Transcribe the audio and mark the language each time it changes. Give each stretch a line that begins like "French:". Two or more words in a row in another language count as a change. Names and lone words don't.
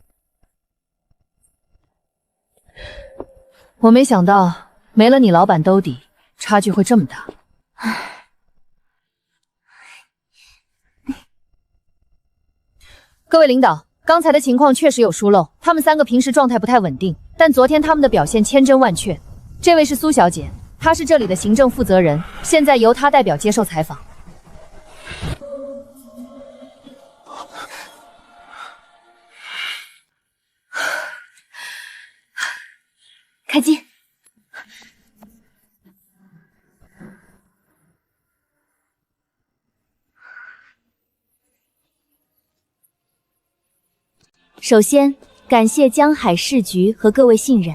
Chinese: 我没想到没了你老板兜底，差距会这么大。各位领导，刚才的情况确实有疏漏，他们三个平时状态不太稳定，但昨天他们的表现千真万確。这位是蘇小姐，她是這裡的行政負責人，現在由她代表接受採訪。開機。首先，感謝江海市局和各位信任。